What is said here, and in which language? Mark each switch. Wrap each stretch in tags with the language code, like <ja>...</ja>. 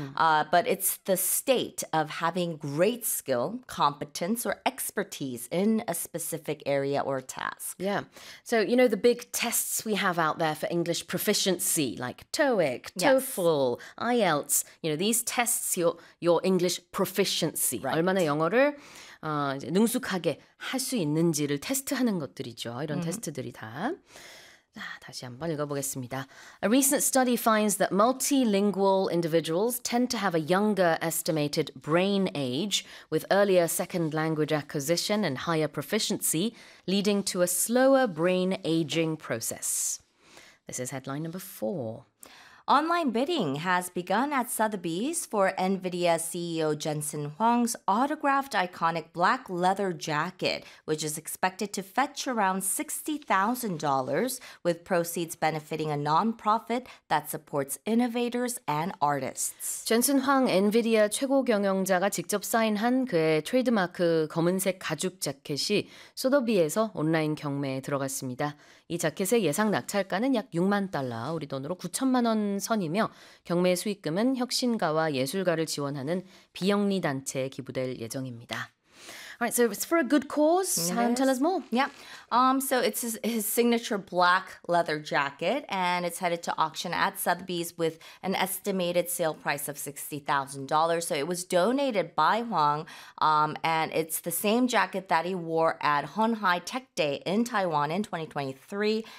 <en>But it's the state of having great skill, competence, or expertise in a specific area or task. Yeah. So you know the big tests we have out there for English proficiency, like TOEIC, TOEFL, IELTS. You know these tests your English proficiency. Right.</en> <ko>얼마나 영어를 능숙하게 할 수 있는지를 테스트하는 것들이죠. 이런 테스트들이 다. 다시 한번 읽어보겠습니다.</ko> <en>A recent study finds that multilingual individuals tend to have a younger estimated brain age with earlier second language acquisition and higher proficiency, leading to a slower brain aging process. This is headline number 4. Online bidding has begun at Sotheby's for NVIDIA CEO Jensen Huang's autographed iconic black leather jacket, which is expected to fetch around $60,000, with proceeds benefiting a nonprofit that supports innovators and artists.</en> <ko>Jensen Huang, NVIDIA 최고 경영자가 직접 사인한 그의 트레이드마크 검은색 가죽 재킷이 소더비에서 온라인 경매에 들어갔습니다. 이 자켓의 예상 낙찰가는 약 6만 달러, 우리 돈으로 9천만 원 선이며 경매 수익금은 혁신가와 예술가를 지원하는 비영리 단체에 기부될 예정입니다.</ko> <en>All right, so it's for a good cause. Yes. Tell us more. Yeah. So it's his signature black leather jacket, and it's headed to auction at Sotheby's with an estimated sale price of $60,000. So it was donated by Huang, and it's the same jacket that he wore at Honhai Tech Day in Taiwan in 2023.</en>